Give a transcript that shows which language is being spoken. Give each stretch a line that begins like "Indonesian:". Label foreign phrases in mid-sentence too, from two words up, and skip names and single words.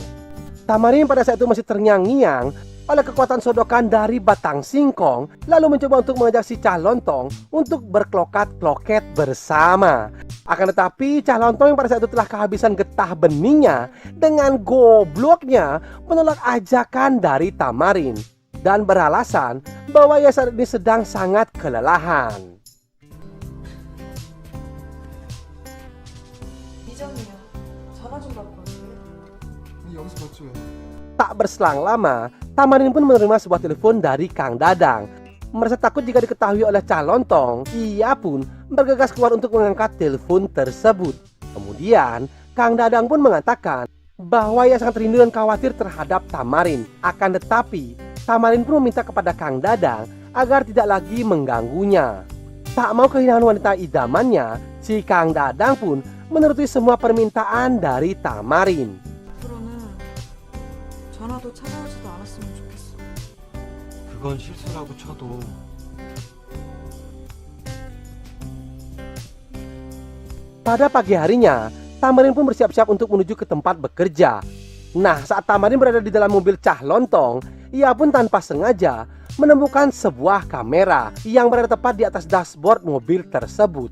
Indonesian: Tamarin pada saat itu masih terngiang-ngiang oleh kekuatan sodokan dari batang singkong, lalu mencoba untuk mengajak si Cah Lontong untuk berklokat-kloket bersama. Akan tetapi Cah Lontong yang pada saat itu telah kehabisan getah beningnya dengan gobloknya menolak ajakan dari Tamarin dan beralasan bahwa ia saat ini sedang sangat kelelahan.
Korean: 이정이야. 전화 좀 받고 올게. 여기서 맞지 왜?
Indonesian: Tak berselang lama, Tamarin pun menerima sebuah telepon dari Kang Dadang. Merasa takut jika diketahui oleh Cah Lontong, ia pun bergegas keluar untuk mengangkat telepon tersebut. Kemudian, Kang Dadang pun mengatakan bahwa ia sangat rindu dan khawatir terhadap Tamarin. Akan tetapi, Tamarin pun meminta kepada Kang Dadang agar tidak lagi mengganggunya. Tak mau kehilangan wanita idamannya, si Kang Dadang pun menuruti semua permintaan dari Tamarin.
Korean: 앞으로는 전화도 찾아오지도 않았으면 좋겠어. 그건 실수라고 쳐도
Indonesian: Pada pagi harinya, Tamarin pun bersiap-siap untuk menuju ke tempat bekerja. Nah, saat Tamarin berada di dalam mobil Cah Lontong, ia pun tanpa sengaja menemukan sebuah kamera yang berada tepat di atas dashboard mobil tersebut.